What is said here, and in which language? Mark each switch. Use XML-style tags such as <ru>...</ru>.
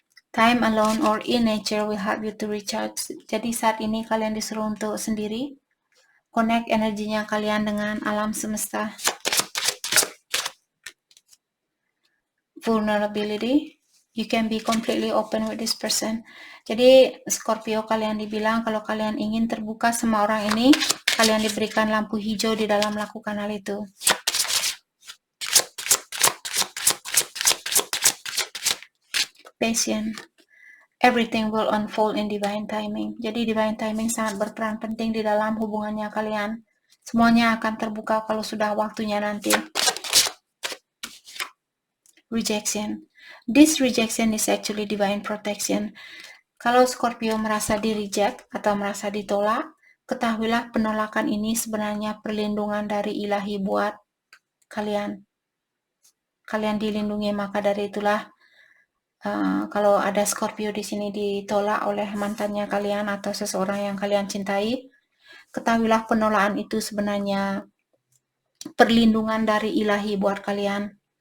<en>Time alone or in nature will help you to recharge.</en> <id>Jadi saat ini kalian disuruh untuk sendiri. Connect energinya kalian dengan alam semesta.</id> <en>Vulnerability. You can be completely open with this person.</en> <id>Jadi Scorpio, kalian dibilang kalau kalian ingin terbuka sama orang ini, kalian diberikan lampu hijau di dalam melakukan hal itu.</id> <en>Patient. Everything will unfold in divine timing.</en> <id>Jadi divine timing sangat berperan penting di dalam hubungannya kalian. Semuanya akan terbuka kalau sudah waktunya nanti.</id> <en>Rejection. This rejection is actually divine protection.</en> <id>Kalau Scorpio merasa di-reject atau merasa ditolak, ketahuilah penolakan ini sebenarnya perlindungan dari ilahi buat kalian. Kalian dilindungi, maka dari itulah kalau ada Scorpio di sini ditolak oleh mantannya kalian atau seseorang yang kalian cintai, ketahuilah penolakan itu sebenarnya perlindungan dari ilahi buat kalian.</id>